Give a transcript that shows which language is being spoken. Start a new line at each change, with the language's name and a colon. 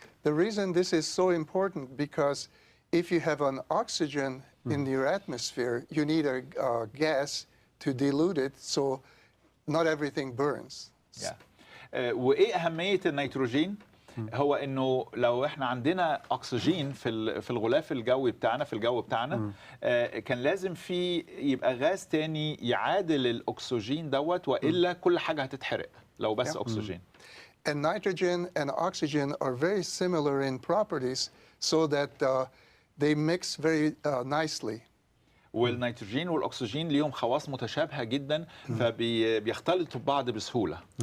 English: The reason this is so important because if you have an oxygen in your atmosphere, you need a gas to dilute it, so not everything burns.
Arabic: وإيه أهمية النيتروجين؟ هو إنه لو إحنا عندنا أكسجين في الغلاف الجوي بتاعنا، في الجو بتاعنا، كان لازم يبقى غاز تاني يعادل الأكسجين دوت، وإلا كل حاجة هتتحرق لو بس أكسجين.
English: And nitrogen and oxygen are very similar in properties, so that they mix very nicely.
Arabic: والنيتروجين والأكسجين ليهم خواص متشابهة جدا، فبيختلطوا ببعض بسهولة.